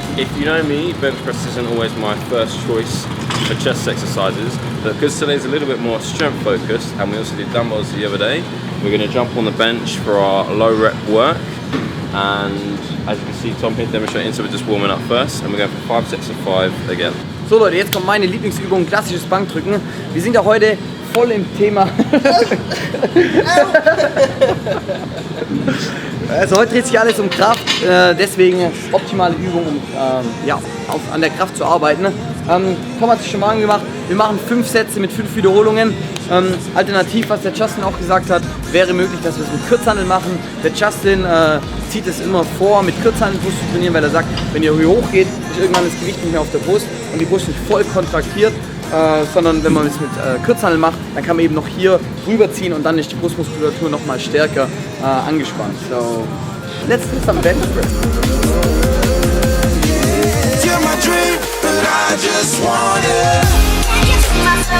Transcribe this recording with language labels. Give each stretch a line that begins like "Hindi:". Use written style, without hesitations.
English: If you know me, bench press isn't always my first choice for chest exercises, but because today's a little bit more strength focused, and we also did dumbbells the other day, we're going to jump on the bench for our low rep work. And as you can see, Tom here demonstrating, so we're just warming up first, and we're going for 5 sets of 5 again.
German: So Leute, jetzt kommt meine Lieblingsübung, klassisches Bankdrücken. Wir sind ja heute voll im Thema. Also heute dreht sich alles um Kraft, deswegen optimale Übung, um an der Kraft zu arbeiten. Tom hat sich schon mal angemacht, wir machen 5 Sätze mit 5 Wiederholungen. Alternativ, was der Justin auch gesagt hat, wäre möglich, dass wir es mit Kurzhanteln machen. Der Justin zieht es immer vor, mit Kurzhanteln Brust zu trainieren, weil er sagt, wenn ihr hier hoch geht, ist irgendwann das Gewicht nicht mehr auf der Brust und die Brust nicht voll kontraktiert. Sondern wenn man es mit Kurzhanteln macht, dann kann man eben noch hier rüberziehen und dann ist die Brustmuskulatur noch mal stärker angespannt.
English: So, let's do some bench press. You're my dream, but I just want it.